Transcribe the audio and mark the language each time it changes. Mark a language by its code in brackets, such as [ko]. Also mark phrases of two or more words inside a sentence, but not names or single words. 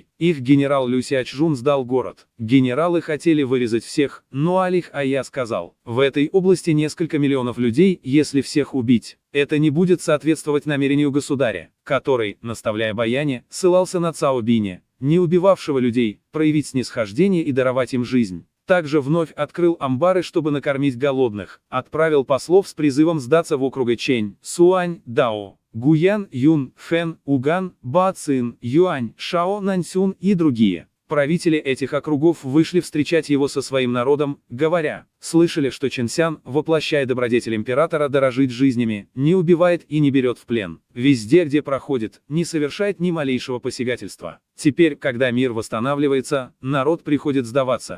[ru] Их генерал Лю Сячжун сдал город. Генералы хотели вырезать всех, но Али Хая сказал: в этой области несколько миллионов людей, если всех убить, это не будет соответствовать намерению государя, который, наставляя Баяне, ссылался на Цао Биня, не убивавшего людей, проявить снисхождение и даровать им жизнь. Также вновь открыл амбары, чтобы накормить голодных, отправил послов с призывом сдаться в округа Чень, Суань, Дао. Гуян, Юн, Хэн, Уган, Бацин, Юань, Шао, Наньсюн и другие. Правители этих округов вышли встречать его со своим народом, говоря: «Слышали, что Чэньсян, воплощая добродетель императора, дорожит жизнями, не убивает и не берет в плен. Везде, где проходит, не совершает ни малейшего посягательства. Теперь, когда мир восстанавливается, народ приходит сдаваться».